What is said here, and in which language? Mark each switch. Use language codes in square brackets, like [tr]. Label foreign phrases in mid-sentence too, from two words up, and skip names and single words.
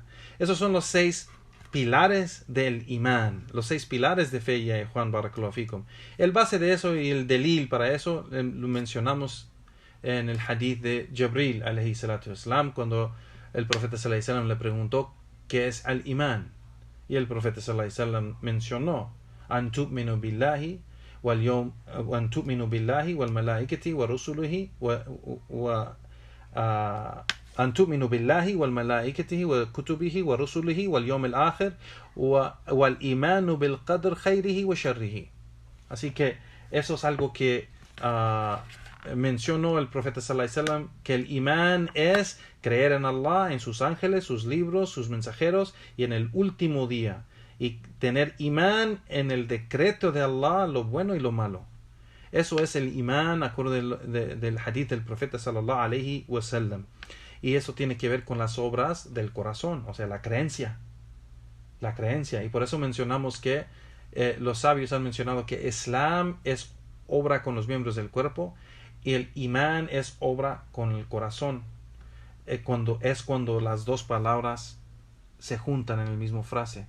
[es] Esos son los 6 pilares del imán, los 6 pilares de fe, ya Juan [ar] بارك الله فيكم. [es] El base de eso y el delil para eso lo mencionamos en el hadith de Jibril [ar] عليه الصلاة والسلام, [es] cuando el profeta [ar] صلى الله عليه وسلم [es] le preguntó qué es el imán, y el profeta [ar] صلى الله عليه وسلم [es] mencionó [ar] أن تؤمن بالله واليوم أن تؤمن بالله والملائكة ورسله و أن تؤمنوا بالله والملائكته وكتبه ورسله واليوم الآخر والإيمان بالقدر خيره وشره. [es] Así que eso es algo que mencionó el profeta [ar] صلى الله عليه وسلم, [es] que el imán es creer en Allah, en sus ángeles, sus libros, sus mensajeros y en el último día, y tener imán en el decreto de Allah, lo bueno y lo malo. Eso es el imán, acuerdo del hadith del profeta [ar] صلى الله عليه وسلم. [es] Y eso tiene que ver con las obras del corazón, o sea, la creencia. La creencia. Y por eso mencionamos que los sabios han mencionado que Islam es obra con los miembros del cuerpo y el imán es obra con el corazón. Cuando las dos palabras se juntan en la misma frase.